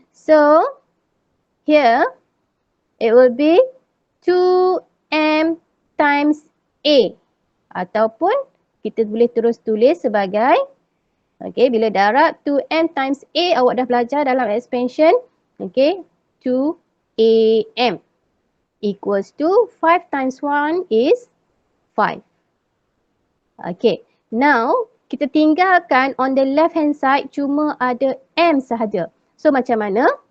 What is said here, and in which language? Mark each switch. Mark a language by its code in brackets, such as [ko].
[en] So, here it will be 2M times A. [ms] Ataupun kita boleh terus tulis sebagai, okay, bila darab 2M times A, awak dah belajar dalam expansion. [en] Okay, 2AM equals to 5 times 1 is 5. [ms] Okay, now kita tinggalkan [en] on the left hand side [ms] cuma ada M sahaja. So macam mana?